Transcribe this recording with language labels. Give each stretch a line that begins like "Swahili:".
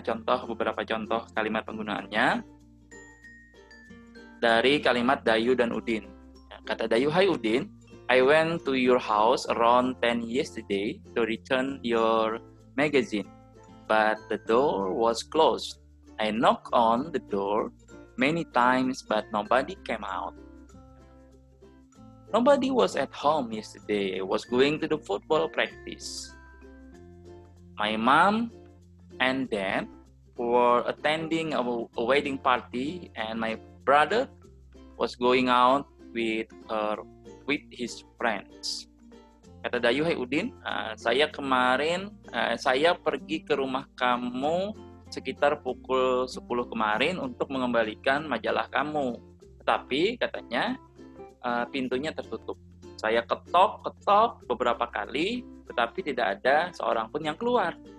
Indonesian: Contoh, beberapa contoh kalimat penggunaannya. Dari kalimat Dayu dan Udin.
English: Kata Dayu, "Hai Udin, I went to your house around 10 yesterday to return your magazine, but the door was closed. I knocked on the door many times, but nobody came out. Nobody was at home yesterday. I was going to the football practice. My mom and dad were attending a wedding party, and my brother was going out with his friends."
Indonesian: Kata Dayu, "Hai Udin, saya kemarin saya pergi ke rumah kamu sekitar pukul 10 kemarin untuk mengembalikan majalah kamu. Tetapi katanya pintunya tertutup. Saya ketok beberapa kali, tetapi tidak ada seorang pun yang keluar."